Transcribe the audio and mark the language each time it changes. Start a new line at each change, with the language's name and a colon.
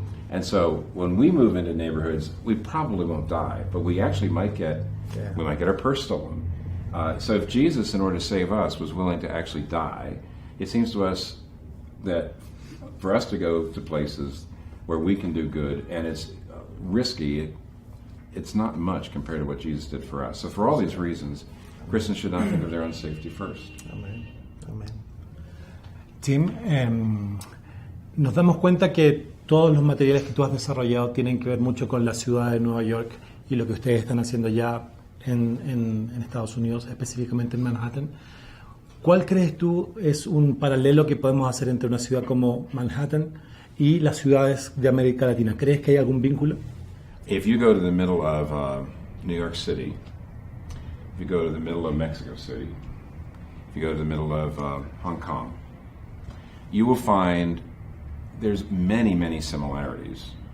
English: And so when we move into neighborhoods, we probably won't die, but we actually might get our purse stolen. So if Jesus, in order to save us, was willing to actually die, it seems to us that for us to go to places where we can do good, and it's risky, it's not much compared to what Jesus did for us. So for all these reasons, Christians should not think of their own safety first.
Spanish: Amén. Amén. Tim, nos damos cuenta que todos los materiales que tú has desarrollado tienen que ver mucho con la ciudad de Nueva York y lo que ustedes están haciendo ya en Estados Unidos, específicamente en Manhattan. ¿Cuál crees tú es un paralelo que podemos hacer entre una ciudad como Manhattan y las ciudades de América Latina? ¿Crees que hay algún vínculo?
English: If you go to the middle of New York City, if you go to the middle of Mexico City, if you go to the middle of Hong Kong, you will find there's many, many similarities.